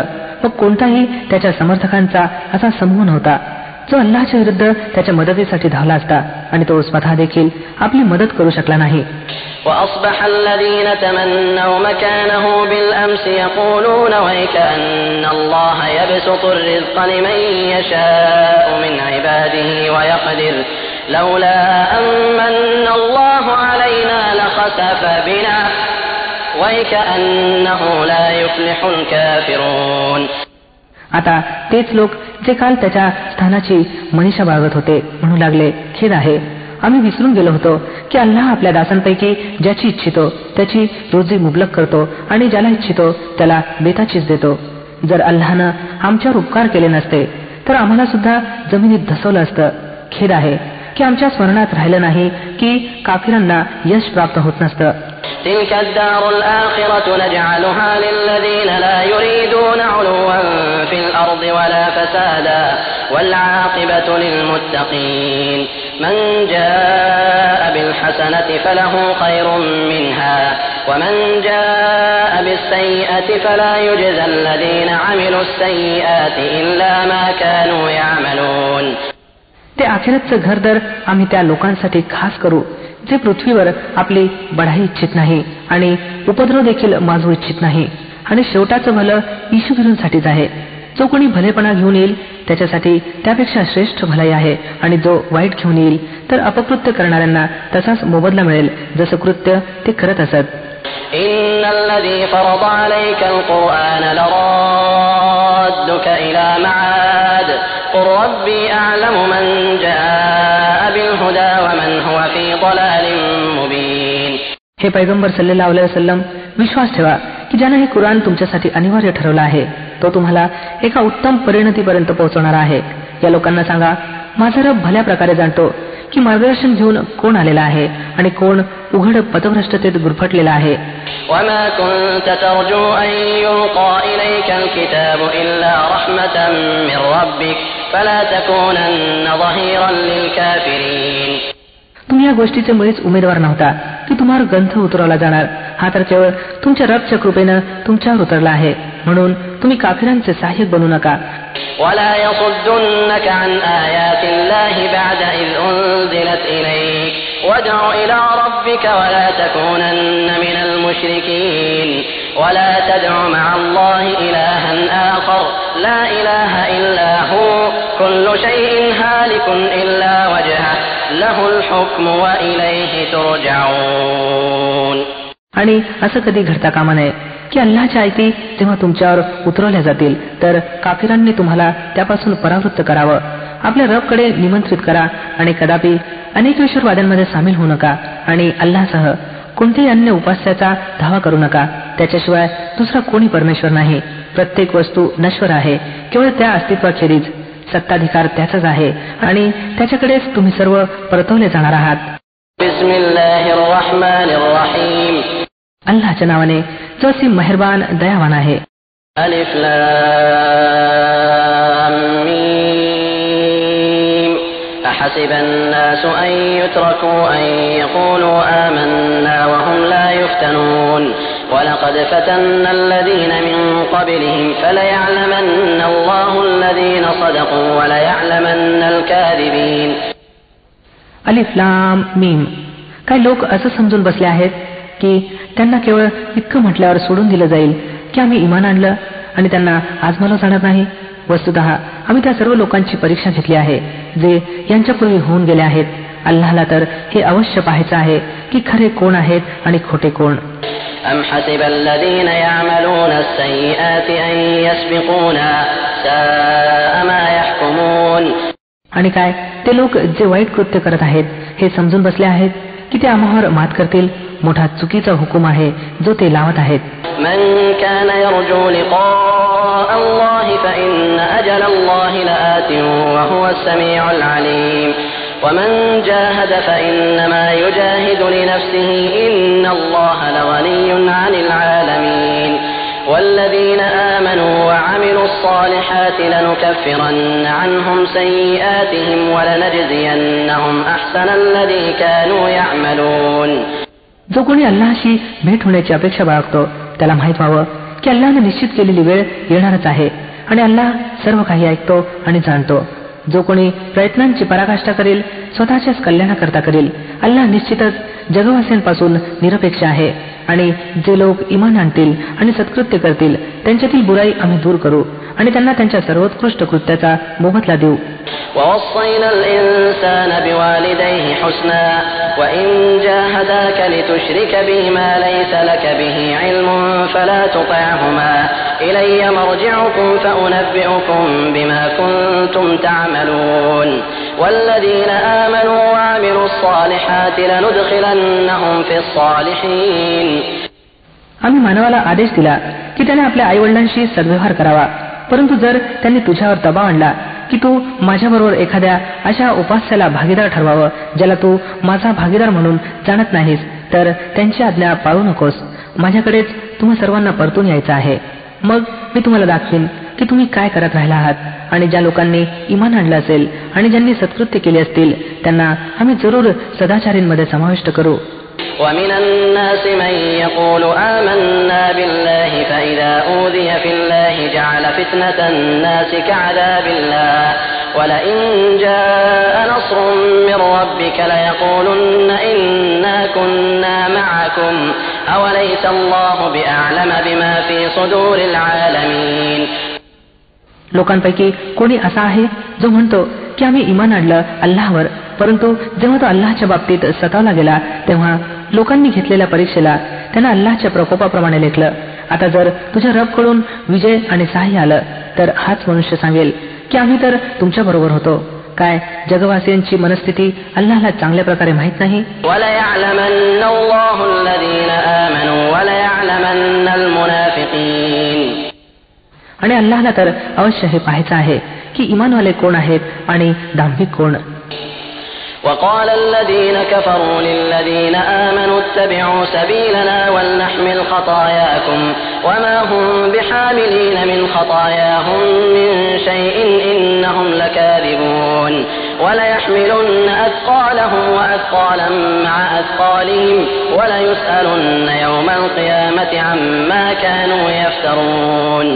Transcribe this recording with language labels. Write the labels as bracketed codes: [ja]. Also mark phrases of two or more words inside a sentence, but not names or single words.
[mr] मग कोणताही त्याच्या समर्थकांचा असा समूह नव्हता जो अल्लाहच्या विरुद्ध त्याच्या मदतीसाठी धावला असता, आणि तो स्वतः देखील आपली मदत करू शकला नाही. [ar] وأصبح الذين تمنوا مكانه بالأمس يقولون ويكأن الله يبسط الرزق لمن يشاء من عباده ويقدر لولا أمن الله علينا لخسف بنا ويكأنه لا يفلح الكافرون. [mr] आता तेच लोक जे काल त्याच्या स्थानाची मनीषा बाळगत होते म्हणू लागले, खेद आहे, आम्ही विसरून गेलो होतो की अल्लाह आपल्या दासांपैकी ज्याची इच्छितो त्याची रोजी मुबलक करतो, आणि ज्याला इच्छितो त्याला बेताचीच देतो. जर अल्लाहनं आमच्यावर उपकार केले नसते तर आम्हाला सुद्धा जमिनीत धसवलं असतं. खेद आहे की आमच्या स्मरणात राहिलं नाही की काफिरांना यश प्राप्त होत नसतं. [ar] تلك الدار الآخرة نجعلها للذين لا يريدون علوا في الأرض ولا فسادا والعاقبة للمتقين من جاء بالحسنة فله خير منها ومن جاء بالسيئة فلا يجزى الذين عملوا السيئات إلا ما كانوا يعملون. [mr] ते आखिरतचं घर तर आम्ही त्या लोकांसाठी खास करू जे पृथ्वीवर आपली बढाई इच्छित नाही आणि उपद्रव देखील माजवू इच्छित नाही, आणि शेवटाचं भलं ईशुगिरींसाठीच आहे. जो कोणी भलेपणा घेऊन येईल त्याच्यासाठी त्यापेक्षा श्रेष्ठ भलाई आहे, आणि जो वाईट घेऊन येईल तर अपकृत्य करणाऱ्यांना तसाच मोबदला मिळेल जसं कृत्य ते करत असत. [ar] إن الذي فرض عليك القرآن لرادك إلى معاد قل ربي أعلم من جاء بالهدى ومن هو في ضلال مبين. [mr] हे पैगंबर [ar] صلى الله عليه وسلم, [mr] विश्वास ठेवा की ज्याने हे कुराण तुमच्यासाठी अनिवार्य ठरवलं आहे तो तुम्हाला एका उत्तम परिणतीपर्यंत पोहोचवणारा आहे. या लोकांना सांगा, माझा रब भल्या प्रकारे जाणतो की मार्गदर्शन घेऊन कोण आलेला आहे आणि कोण उघड पथभ्रष्टतेत गुरफटलेला आहे. [ar] وما كنت ترجو أن يلقى إليك الكتاب إلا رحمة من ربك فلا تكونن ظهيرا للكافرين. [mr] तुम्ही या गोष्टीचे मुळीच उमेदवार नव्हता की तुम्हाला ग्रंथ उतरवला जाणार. हा तर केवळ तुमच्या रबच्या कृपेनं तुमच्यावर उतरला आहे, म्हणून तुम्ही काफिरांचे सहाय्यक बनू नका. [ar] ولا يصدنك عن آيات الله بعد إذ أنزلت إليك وادع إلى ربك ولا تكونن من المشركين ولا تدع مع الله إلها آخر لا إله إلا هو كل شيء هالك إلا وجهه له الحكم وإليه ترجعون. [mr] आणि असं कधी घडता कामा नये की अल्लाहच्या आयती जेव्हा तुमच्यावर उतरवल्या जातील तर काफिरांनी तुम्हाला त्यापासून परावृत्त करावं. आपल्या रबकडे निमंत्रित करा आणि कदापि अनेकेश्वरवाद्यांमध्ये सामील होऊ नका, आणि अल्लाहसह कोणत्याही अन्य उपास्याचा धावा करू नका. त्याच्याशिवाय दुसरा कोणी परमेश्वर नाही. प्रत्येक वस्तू नश्वर आहे, केवळ त्या अस्तित्वाखेरीज. सत्ताधिकार त्याचाच आहे आणि त्याच्याकडेच तुम्ही सर्व परतवले जाणार आहात. [ar] بسم الله الرحمن الرحيم. [mr] अल्लाहच्या नावाने जो असीम मेहरबान दयावान आहे. [ar] ألف لام ميم. أحسب الناس أن يتركوا أن يقولوا آمنا وهم لا يفتنون ولقد فتنا الذين من قبلهم فليعلمن الله الذين صدقوا وليعلمن الكاذبين. ألف لام ميم. [mr] काही लोक असं समजून बसले आहेत की त्यांना केवळ इतकं म्हटल्यावर सोडून दिलं जाईल की आम्ही इमान आणलं आणि त्यांना आजमावलं जाणार नाही. वस्तुतः आम्ही त्या सर्व लोकांची परीक्षा घेतली आहे जे यांच्यापूर्वी होऊन गेले आहेत. अल्लाहला तर हे अवश्य पाहायचं आहे की खरे कोण आहेत आणि खोटे कोण. [ar] أم حسب الذين يعملون السيئات أن يسبقونا ساء ما يحكمون. [mr] आणि काय ते लोक जे वाईट कृत्य करत आहेत हे समजून बसले आहेत की ते आम्हावर मात करतील. मोठा चुकीचा हुकूम आहे जो ते लावत आहेत. [ar] من كان يرجو لقاء الله فإن أجل الله لآت وهو السميع العليم ومن جاهد فإنما يجاهد لنفسه إن الله لغني عن العالمين والذين آمنوا وعملوا الصالحات لنكفرن عنهم سيئاتهم ولنجزينهم أحسن الذي كانوا يعملون. [mr] जो कोणी अल्लाहशी भेट होण्याची अपेक्षा बाळगतो त्याला माहित व्हावं की अल्लाहने निश्चित केलेली वेळ येणारच आहे आणि अल्लाह सर्व काही ऐकतो आणि जाणतो. जो कोणी प्रयत्नांची पराकाष्ठा करेल स्वतःच्याच कल्याणाकरता करेल. अल्लाह निश्चितच जगवासियांपासून निरपेक्ष आहे, आणि जे लोक इमान आणतील आणि सत्कृत्य करतील त्यांच्यातील बुराई आम्ही दूर करू आणि त्यांना त्यांच्या सर्वोत्कृष्ट कृत्याचा मोबदला देऊ. [ar] ووصينا الإنسان بوالديه حسنا وإن جاهداك لتشرك بي ما ليس لك به علم فلا تطعهما إلي مرجعكم فأنبئكم بما كنتم تعملون والذين آمنوا وعملوا الصالحات لندخلنهم في الصالحين. [mr] आम्ही मानवाला आदेश दिला की त्याने आपल्या आईवडिलांशी सद्व्यवहार करावा, परंतु जर त्यांनी तुझ्यावर दबाव आणला की तू माझ्याबरोबर एखाद्या अशा उपास्याला भागीदार ठरवावं ज्याला तू माझा भागीदार म्हणून जाणत नाहीस, तर त्यांची आज्ञा पाळू नकोस. माझ्याकडेच तुम्हा सर्वांना परतून यायचं आहे. मग मी तुम्हाला दाखवीन की तुम्ही काय करत राहिला आहात. आणि ज्या लोकांनी इमान आणलं असेल आणि ज्यांनी सत्कृत्य केले असतील त्यांना आम्ही जरूर सदाचारींमध्ये समाविष्ट करू. [ar] ومن الناس من يقول آمنا بالله فإذا أوذي في الله جعل فتنة الناس كعذاب الله ولئن جاء نصر من ربك ليقولن إنا كنا معكم أوليس الله بأعلم بما في صدور العالمين. [mr] लोकांपैकी कोणी असा आहे जो म्हणतो की आम्ही इमान आणलं अल्लाहवर, परंतु जेव्हा तो अल्लाहच्या बाबतीत सतावला गेला तेव्हा लोकांनी घेतलेल्या परीक्षेला त्यांना अल्लाहच्या प्रकोपाप्रमाणे लेखलं. आता जर तुझ्या रबकडून विजय आणि सहाय्य आलं तर हाच मनुष्य सांगेल की आम्ही तर तुमच्या बरोबर होतो. काय जगवासियांची मनस्थिती अल्लाहला चांगल्या प्रकारे माहित नाही? आणि अल्लाहला तर अवश्य हे पाहायचं आहे की इमानवाले कोण आहेत आणि दांभिक कोण. [ar] وقال الذين كفروا للذين آمنوا اتبعوا سبيلنا ولنحمل خطاياكم وما هم بحاملين من خطاياهم من شيء إنهم لكاذبون وليحملن أثقالهم وأثقالا مع أثقالهم وليسألن يوم القيامة عما كانوا يفترون.